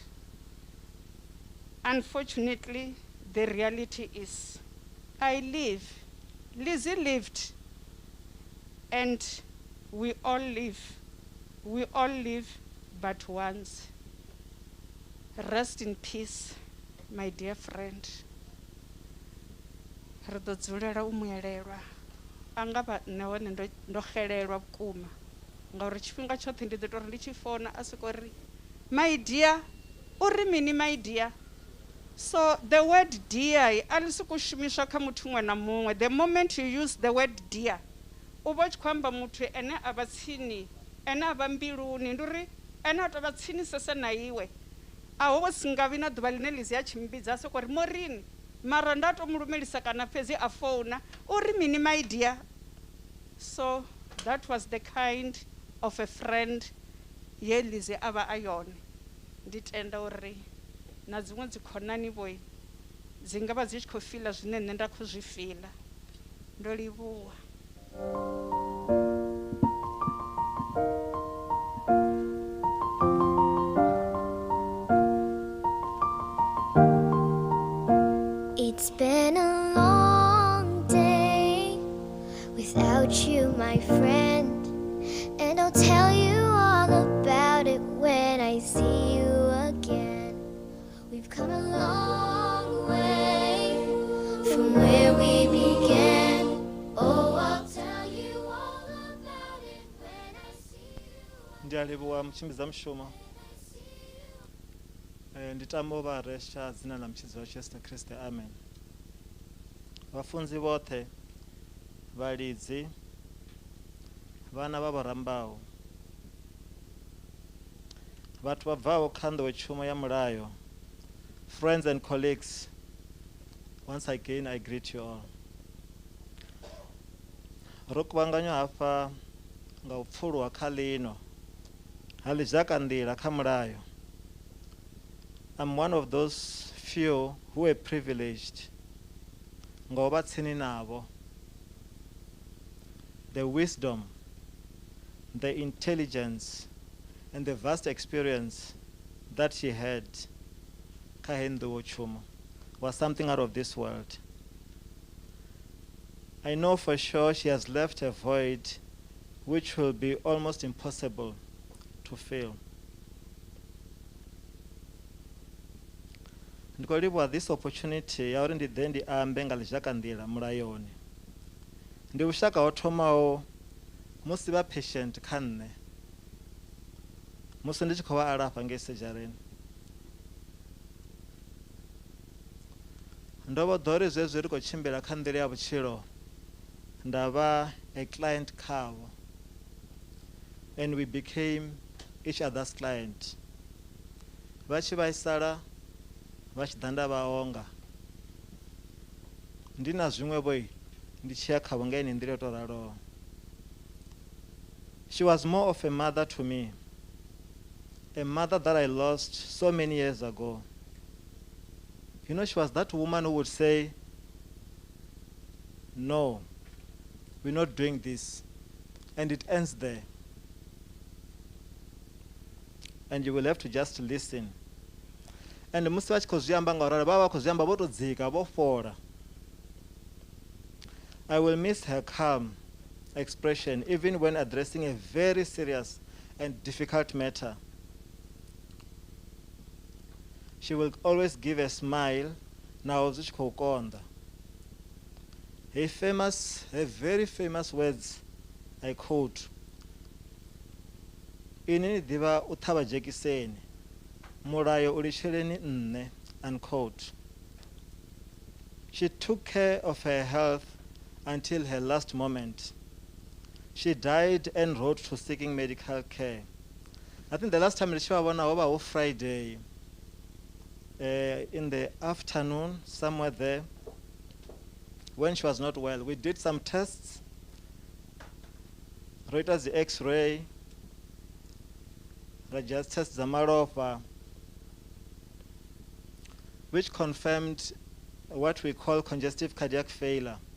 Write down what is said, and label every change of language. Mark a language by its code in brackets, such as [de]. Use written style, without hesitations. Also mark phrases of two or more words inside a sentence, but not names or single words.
[en] Unfortunately, the reality is, I live, Lizzy lived, and we all live but once. Rest in peace, my dear friend. [ve] Ri ḓo dzulela u muelelwa. Anga vha nahone ndo xelelwa vhukuma ngauri tshifhinga tshoṱhe ndi ḓo tori ndi tshi founa a soko ri [en] my dear [ve] uri mini [en] my dear. So the word dear [ve] a ḽi soko shumiswa kha muthu muṅwe na muṅwe. [en] The moment you use the word dear [ve] u vha tshi khou amba muthu ene a vha tsini, ene a vha mbiluni, ndi uri ene a tou vha tsinisese na iwe. A ho si nga vhi na ḓuvha ḽine Lizzy a tshi mbidza a soko ri Morini mara nda to mu lumelisa kana fhedzi a founa uri mini [en] my dear. [ve] So that was the kind of a friend ye Lizzy a vha a yone. Ndi tenda uri na dziṅwe dzi khonani vho dzi nga vha dzi tshi khou fila zwine nṋe nda khou zwi fila. Ndo livhuwa. [en] It's been a long day without you, my friend, and I'll tell you all about it when I see you again. We've come a long way from where we began. Oh, I'll tell you all about it when I see you. [ve] Ndiyalivhuwa mtshimbidza mushumo. Ndi tama u vha resha dzina ḽa mutshidzi washu Yesu Kriste, amen. Vhafunzi vhoṱhe, vhalidzi, vhana vha Rambau, vhathu vha bvaho kha nḓowetshumo ya mulayo, [en] friends and colleagues, once again I greet you all. [ve] Ro kuvhanganywa hafha nga u pfuluwa kha ḽino ha ḽizhaka nḓila kha mulayo. [en] I'm one of those few who are privileged. [ve] Ngoba tsini nabo. [en] The wisdom, the intelligence, and the vast experience that she had was something out of this world. I know for sure she has left a void which will be almost impossible to fill. [ve] Ndikolivhuwa [en] this opportunity [ve] ya uri ndi ḓe ndi ambe nga ḽizhaka nḓila mulayoni. Ndi vhushaka ho thomaho musi vha patient kha nṋe, musi ndi tshi khou vha alafha ngei sedzhareni. Ndo vho ḓo ri zwezwi ri khou tshimbila kha nḓila ya vhutshilo nda vha a client khavho, [en] and we became each other's client. [ve] Vha tshi vhaisala vha tshi ḓa nda vha onga, ndi na zwiṅwevho ndi tshi ya khavho nga ine nḓila yo tou raloho. [en] She was more of a mother to me, a mother that I lost so many years ago. You know, she was that woman who would say, no, we're not doing this, and it ends there. and you will have to just listen. [ve] And musi vha tshi khou zwi amba ngauralo vha vha khou zwi amba vho to dzika vho fhola. [en] I will miss her calm expression even when addressing a very serious and difficult matter. She will always give a smile. [ve] Now zwi tshi khou konḓa. [en] Her very famous words, I quote, [ve] "Ini ni ḓivha u ṱhavha dzhekiseni, mulayo u litsheleni nṋe," [en] unquote. She took care of her health until her last moment. She died en route to seeking medical care. I think the last time [ve] ndi tshi vha vhona ho vha ho [en] Friday, in the afternoon, somewhere there, when she was not well. We did some tests, Reuters the X-ray, just test zamalofha, which confirmed what we call congestive cardiac failure.